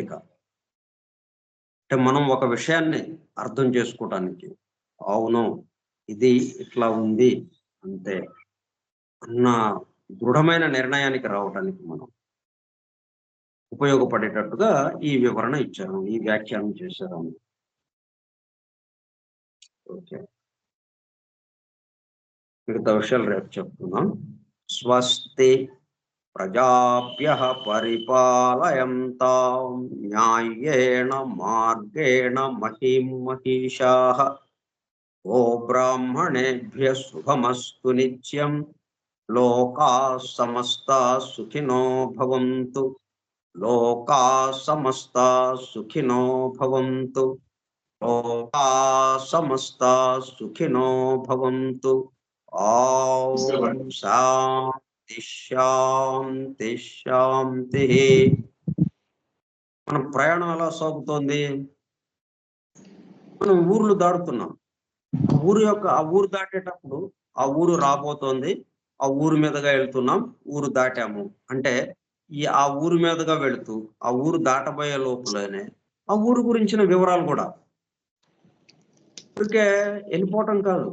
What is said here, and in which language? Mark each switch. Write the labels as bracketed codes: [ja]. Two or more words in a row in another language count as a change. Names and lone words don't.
[te] ఇక అంటే మనం ఒక విషయాన్ని అర్థం చేసుకోవటానికి, అవును ఇది ఇట్లా ఉంది అంతే అన్న దృఢమైన నిర్ణయానికి రావడానికి మనం ఉపయోగపడేటట్టుగా ఈ వివరణ ఇచ్చారు, ఈ వ్యాఖ్యానం చేశారు. ఓకే, మిగతా విషయాలు రేపు చెప్తున్నాం. [sa] స్వస్తి ప్రజాభ్యః పరిపాలయంతాం న్యాయేన మార్గేణ మహిం మహిషాః. ఓ బ్రాహ్మణేభ్యః శుభమస్తు నిత్యం. లోకాః సమస్తాః సుఖినో భవంతు. లోకాః సమస్తాః సుఖినో భవంతు. లోకాః సమస్తాః సుఖినో భవంతు. ఓం శాంతి శాంతి శాంతి. [te] మన ప్రయాణం ఎలా సాగుతోంది? మనం ఊర్లు దాడుతున్నాం. ఆ ఊరు దాటేటప్పుడు ఆ ఊరు రాబోతోంది, ఆ ఊరు మీదుగా వెళ్తున్నాం, ఊరు దాటాము అంటే ఆ ఊరు మీదుగా వెళుతూ ఆ ఊరు దాటబోయే లోపులోనే ఆ ఊరు గురించిన వివరాలు కూడా ఇప్పటికే వెళ్ళిపోవటం కాదు.